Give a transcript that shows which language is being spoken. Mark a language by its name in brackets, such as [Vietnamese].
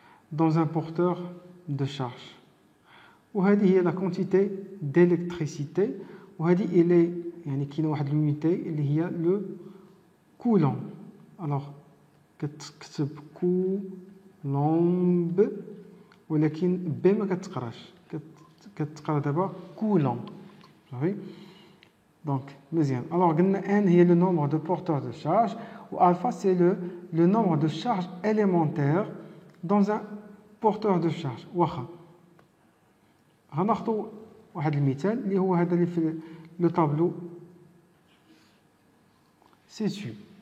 [French] Dans un porteur de charge. [Arabic] وهذه هي [French] la quantité d'électricité. [Arabic] وهذه [French] il est [Arabic] يعني كاينه واحد l'unité اللي هي le coulomb. alors كتكتب coulomb ولكن ب ما كتقراش كتقرا دابا coulomb. صافي دونك مزيان. [French] alors [Arabic] قلنا [French] n هي le nombre de porteurs de charge و alpha c'est le nombre de charges élémentaires dans un porteur de charge. [Arabic] واخا غناخذوا واحد المثال اللي هو هذا اللي في لو طابلو سي سو.